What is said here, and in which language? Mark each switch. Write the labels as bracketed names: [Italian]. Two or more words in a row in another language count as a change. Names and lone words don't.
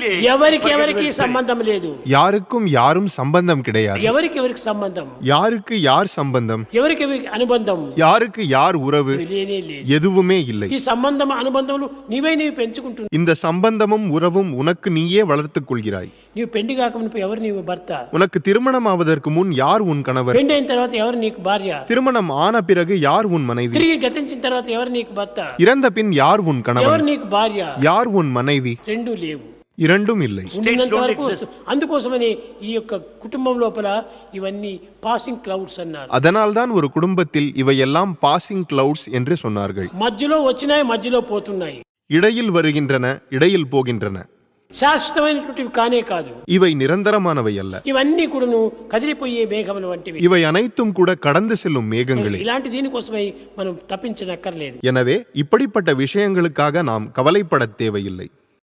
[Telugu] ఎవరికి ఎవరికి సంబంధం లేదు. [Tamil] யாருக்கும் யாரும் சம்பந்தம் கிடையாது. [Telugu] ఎవరికి ఎవరికి సంబంధం, [Tamil] யாருக்கு யார் சம்பந்தம், [Telugu] ఎవరికి ఎవరికి అనుబంధం [Tamil] யாருக்கு யார் உறவு, [Telugu] లేనే లేదు. [Tamil] எதுவுமே இல்லை. [Telugu] ఈ సంబంధం అనుబంధములు నీవు పెంచుకుంటున్నావు. [Tamil] இந்த சம்பந்தமும் உறவும் உனக்கு நீயே வளர்த்துக் கொள்கிறாய். [Telugu] నీవు పెళ్లి కాకముందు ఎవరు నీవు భర్త, [Tamil] உனக்கு திருமணம் ஆவதற்கு முன் யார் உன் கணவர், [Telugu] పెళ్లి అయిన తర్వాత ఎవరు నీకు భార్య, [Tamil] திருமணம் ஆன பிறகு யார் உன் மனைவி, [Telugu] తిరిగి గతించిన తర్వాత ఎవరు నీకు భర్త, [Tamil] இறந்த பின் யார் உன் [Telugu] ఎవరు [Tamil] கணவன், [Telugu] నీకు భార్య, [Tamil] யார் உன் மனைவி, [Telugu] రెండు లేవు. [Tamil] இரண்டும் இல்லை. [Telugu] ఉన్నంత వరకు అందుకోసమని ఈ యొక్క కుటుంబం లోపల ఇవన్నీ [English] passing clouds [Telugu] అన్నారు. [Tamil] அதனால்தான் ஒரு குடும்பத்தில் இவையெல்லாம் [English] passing clouds [Tamil] என்று சொன்னார்கள். [Telugu] మధ్యలో వచ్చినాయి, మధ్యలో పోతున్నాయి. [Tamil] இடையில் வருகின்றன, இடையில் போகின்றன. [Telugu] శాశ్వతమైనటువంటివి కానే కాదు. [Tamil] இவை நிரந்தரமானவை அல்ல. [Telugu] ఇవన్నీ కూడాను కదిలిపోయే మేఘములు వంటివి. [Tamil] இவை அனைத்தும் கூட கடந்து செல்லும் மேகங்களே. [Telugu] ఇలాంటి దీనికోసమై మనం తప్పించనక్కర్లేదు. [Tamil] எனவே இப்படிப்பட்ட விஷயங்களுக்காக நாம் கவலைப்பட தேவையில்லை.